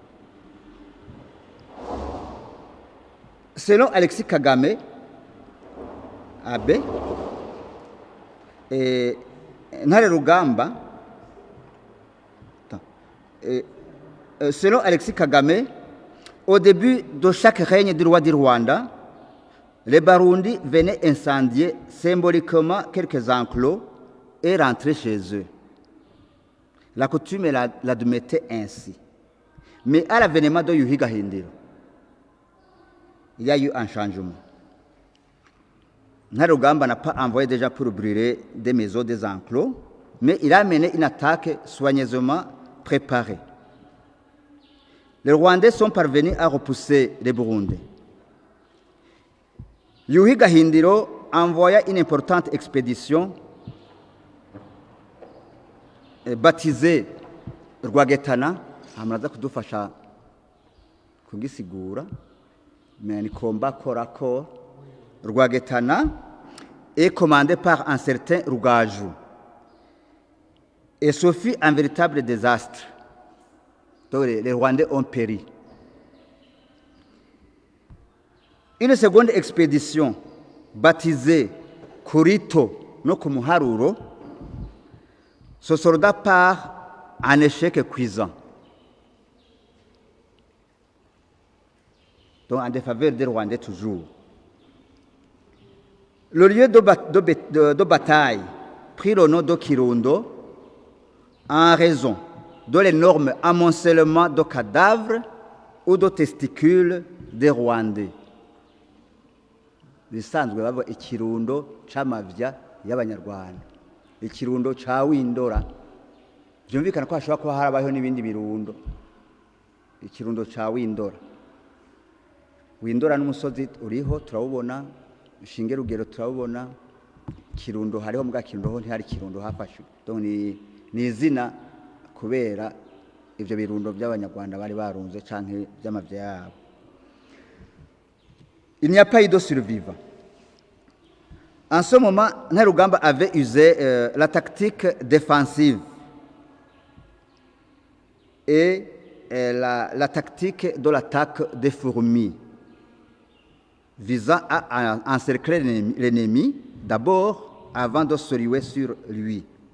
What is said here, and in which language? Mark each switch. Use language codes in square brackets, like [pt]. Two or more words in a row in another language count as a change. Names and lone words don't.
[fr] Selon Alexis Kagame, Abe, Intare-Rugamba, selon Alexis Kagame, au début de chaque règne du roi du Rwanda, les Barundi venaient incendier symboliquement quelques enclos et rentrer chez eux. La coutume l'admettait ainsi. Mais à l'avènement de Yuhi Gahindiro, il y a eu un changement. Intare-Rugamba n'a pas envoyé déjà pour brûler des maisons, des enclos, mais il a mené une attaque soigneusement préparée. Les Rwandais sont parvenus à repousser les Burundais. Yuhi Gahindiro envoya une importante expédition baptisée Rwagetana. [rn] Amaraza kudufasha kugisigura, [fr] mais ni combat corps à corps. Rwagetana est commandé par un certain Rugaju. Et ce fut un véritable désastre. Donc les Rwandais ont péri. Une seconde expédition, baptisée Kurito no Kumuharuro, se solda par un échec cuisant. Donc en défaveur des Rwandais toujours. Le lieu de bataille prit le nom de Kirundo en raison de l'énorme amoncellement de cadavres ou de testicules des Rwandais. [rn] Bisanzwe bava ikirundo c'amavya y'abanyarwanda, ikirundo ca Windora. Byumvikana ko hashobora kuba harabaho n'ibindi birundo. Ikirundo ca Windora. Windora n'umusozi uriho turawubona, Shinge Rugero turawubona, Kirundo hariho mbwa Kirundo ho ntihari Kirundo hafashwe. Donc ni izina kubera ivyo birundo by'abanyarwanda bari barunze canke by'amavya yabo. [fr] Il n'y a pas eu de survivants. En ce moment, Intare-Rugamba avait usé la tactique défensive et la tactique de l'attaque des fourmis, visant à encercler l'ennemi d'abord avant de se ruer sur lui.